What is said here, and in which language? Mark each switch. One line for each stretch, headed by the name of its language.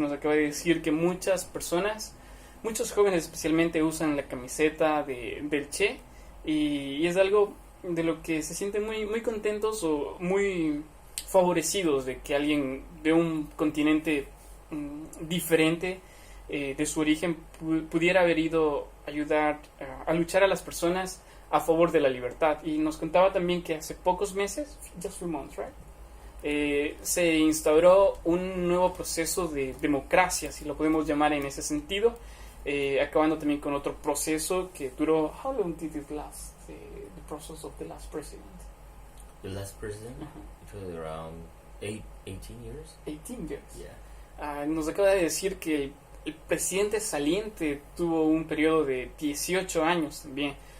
Spanish: Nos acaba de decir que muchas personas, muchos jóvenes especialmente, usan la camiseta del Che y es algo de lo que se sienten muy, muy contentos o muy favorecidos de que alguien de un continente diferente de su origen pudiera haber ido a ayudar a luchar a las personas a favor de la libertad. Y nos contaba también que hace pocos meses,
English: just few months, right?
Spanish: Se instauró un nuevo proceso de democracia, si lo podemos llamar en ese sentido, acabando también con otro proceso que duró.
English: How long did it last? The process of the last president. The last president, it was around 18 years. 18 years. Yeah.
Spanish: Nos acaba de decir que el presidente saliente tuvo un periodo de 18 años también.